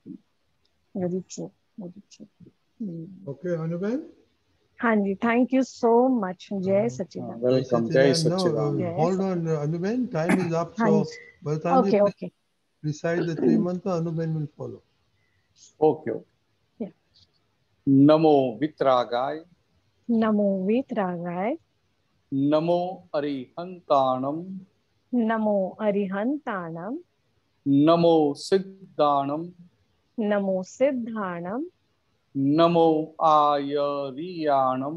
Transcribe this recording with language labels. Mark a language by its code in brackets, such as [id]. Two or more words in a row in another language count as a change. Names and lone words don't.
[en] Very true. Very true. Okay, Anuben? Hanji, thank you so much. Jai Sachidanand. Welcome. Jai Sachidanand. Hold on, Anuben. Time is up. So, okay. Recite the 3 mantra. Anuben will follow. Okay. Yeah. [pra] Namo Vitragaya. Namo Vitragaya. Namo Arihantanam. Namo Arihantanam. Namo Siddhanam. Namo Siddhanam. Namo Ayariyanam.